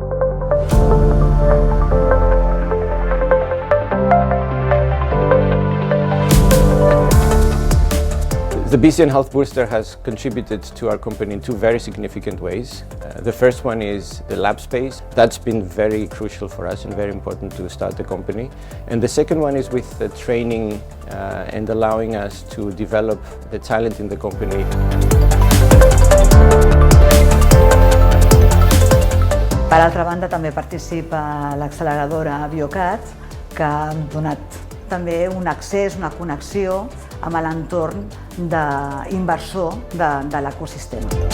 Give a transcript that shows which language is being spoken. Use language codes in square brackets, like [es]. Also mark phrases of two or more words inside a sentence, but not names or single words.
[en] The BCN Health Booster has contributed to our company in 2 very significant ways. The first one is the lab space. That's been very crucial for us and very important to start the company. And the second one is with the training and allowing us to develop the talent in the company. [ca] Per altra banda, també participa l'acceleradora Biocat, que ha donat també un accés, una connexió amb l'entorn inversor de l'ecosistema.